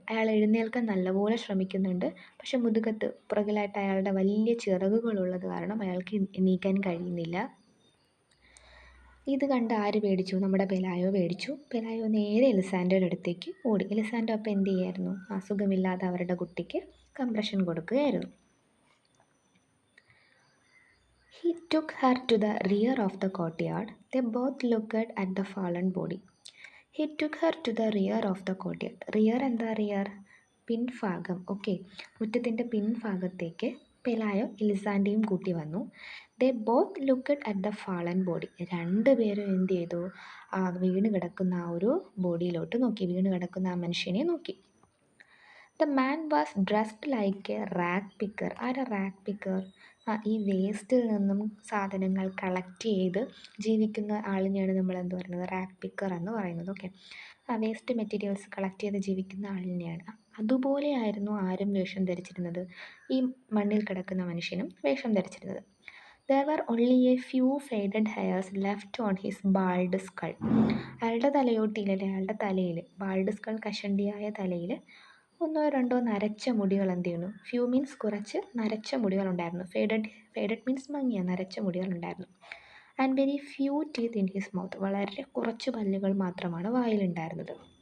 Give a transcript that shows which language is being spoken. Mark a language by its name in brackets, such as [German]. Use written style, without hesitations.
[Malayalam] അയാൾ എഴുന്നേൽക്കാൻ നല്ലപോലെ ശ്രമിക്കുന്നുണ്ട്. പക്ഷെ മുതുകത്ത് പുറകിലായിട്ട് അയാളുടെ വലിയ ചിറകുകളുള്ളത് കാരണം അയാൾക്ക് എണീക്കാൻ കഴിയുന്നില്ല. ഇത് കണ്ട് ആര് പേടിച്ചു? നമ്മുടെ പെലായോ പേടിച്ചു. പെലായോ നേരെ എലിസാൻഡയുടെ അടുത്തേക്ക് ഓടി. എലിസാൻഡോ അപ്പോൾ എന്ത് ചെയ്യായിരുന്നു? അസുഖമില്ലാതെ അവരുടെ കുട്ടിക്ക് compression കൊടുക്കുകയായിരുന്നു. [English] He took her to the rear of the courtyard. They both looked at the fallen body. He took her to the rear of the courtyard. [Malayalam] Rear എന്താ? റിയർ പിൻഭാഗം. ഓക്കെ, മുറ്റത്തിൻ്റെ പിൻഭാഗത്തേക്ക് പെലായോ എലിസാൻഡയും കൂട്ടി വന്നു. [English] They both looked at the fallen body. [Malayalam] രണ്ടുപേരും എന്ത് ചെയ്തു? ആ വീണ് കിടക്കുന്ന ആ ഒരു ബോഡിയിലോട്ട് നോക്കി, വീണ് കിടക്കുന്ന ആ മനുഷ്യനെ നോക്കി. [English] The man was dressed like a rag picker. [Malayalam] ആരാ റാഗ് പിക്കർ? ഈ വേസ്റ്റിൽ നിന്നും സാധനങ്ങൾ കളക്ട് ചെയ്ത് ജീവിക്കുന്ന ആളിനെയാണ് നമ്മൾ എന്ത് പറയുന്നത്? റാഗ് പിക്കർ എന്ന് പറയുന്നത്. ഓക്കെ, ആ വേസ്റ്റ് മെറ്റീരിയൽസ് കളക്ട് ചെയ്ത് ജീവിക്കുന്ന ആളിനെയാണ്. അതുപോലെയായിരുന്നു ആരും വേഷം ധരിച്ചിരുന്നത്? ഈ മണ്ണിൽ കിടക്കുന്ന മനുഷ്യനും വേഷം ധരിച്ചിരുന്നത്. [English] There were only a few faded hairs left on his bald skull. [Malayalam] അയാളുടെ തലയോട്ടിയിൽ, അയാളുടെ തലയിൽ, [English] bald skull [Malayalam] കഷണ്ടിയായ തലയിൽ ഒന്നോ രണ്ടോ നരച്ച മുടികൾ എന്ത് ചെയ്യുന്നു? [English] few means [Malayalam] കുറച്ച്, നരച്ച മുടികളുണ്ടായിരുന്നു. [English] faded means [Malayalam] മങ്ങിയ, നരച്ച മുടികളുണ്ടായിരുന്നു. [English] And very few teeth in his mouth. [Malayalam] വളരെ കുറച്ച് പല്ലുകൾ മാത്രമാണ് വായിലുണ്ടായിരുന്നത്.